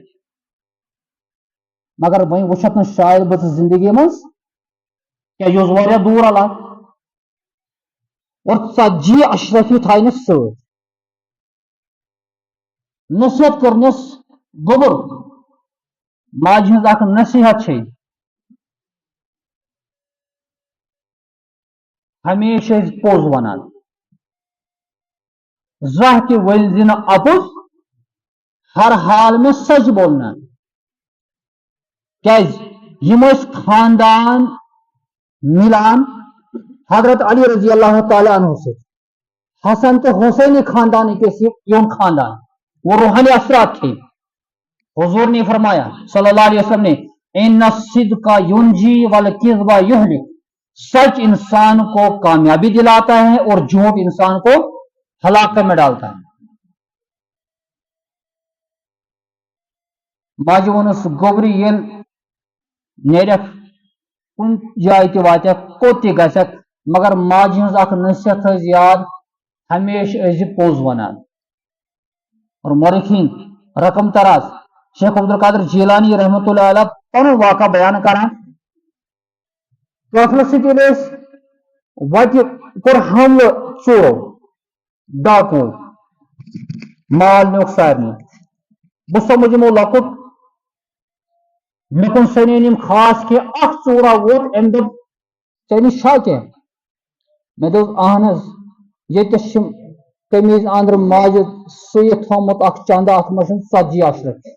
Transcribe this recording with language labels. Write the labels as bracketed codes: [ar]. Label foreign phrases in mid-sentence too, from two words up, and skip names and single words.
[ks] مگر وۄنۍ وٕچھتھ نہٕ شاید بہٕ ژٕ زندگی منٛز کیٛازِ یہِ اوس واریاہ دوٗر علاقہٕ اور 40 اشرفی تھاینس سۭتۍ نصیحت کٔرنس گوٚبُر ماجہِ ہٕنٛز اکھ نصیحت چھے ہمیشہ ٲسۍ پوٚز ونان زانٛہہ تہِ ؤلۍ زِ نہٕ اپُز [ur] ہر حال میں سچ بولنا [ks] کیٛازِ یِم ٲسۍ خاندان مِلان حضرت علی [ar] رضی اللہ تعالیٰ عنہ [ks] سۭتۍ حسن تہٕ حسینی خاندانٕکۍ ٲسۍ یِم خاندان [ur] وہ روحانی اثرات تھے حضور نے فرمایا [ar] صلی اللہ علیہ وسلم [ur] نے [ar] ان الصدق ینجی والکذب یہلک [ur] سچ انسان کو کامیابی دلاتا ہے اور جھوٹ انسان کو ہلاکت میں ڈالتا ہے [ks] ماجہِ ووٚنُس گوٚبرِ ییٚلہِ نیرکھ کُنہِ جایہِ تہِ واتکھ کوٚت تہِ گژھکھ مگر ماجہِ ہٕنٛز اکھ نصیحت تھٲیزِ یاد ہمیشہ ٲسۍ زِ پوٚز ونان [ur] اور مورخین رقم تراز [ks] شیخ عبدالقادر جیلانی [ar] رحمۃ اللہ علیہ [ks] پنُن واقعہ بیان کران قٲفلس سۭتۍ ییٚلہِ أسۍ وتہِ کوٚر حملہٕ ژورو ڈاکوٗ مال نیوٗکھ سارنٕے بہٕ سمجھ یِمو لۄکُٹ مےٚ کُن سنے یِم خاص کینٛہہ اکھ ژوٗرا ووت أمۍ دوٚپ ژےٚ نِش چھا کینٛہہ مےٚ دوٚپ اہن حظ ییٚتٮ۪س چھِ قمیٖض اندرٕ ماجہِ سُوِتھ تھوٚمُت اکھ چندٕ اتھ منٛز چھُ 40 اشرف